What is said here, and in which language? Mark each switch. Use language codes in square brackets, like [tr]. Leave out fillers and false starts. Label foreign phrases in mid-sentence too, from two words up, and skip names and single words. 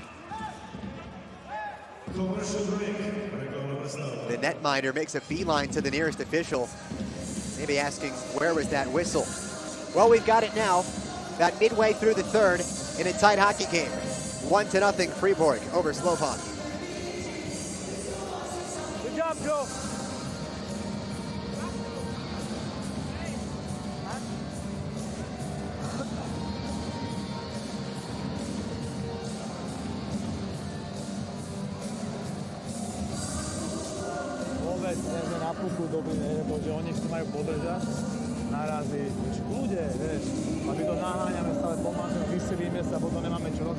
[en] The netminder makes a beeline to the nearest official, maybe asking, where was that whistle? Well, we've got it now, about midway through the third in a tight hockey game. 1-0 Fribourg over Slovan. Good job, Joe. [sk] Vôbec na puku doby, lebo že oni si majú podržať, narazí, v kľude, vieš, a my to naháňame stále pomáhame, vysilíme sa, potom nemáme čo robiť.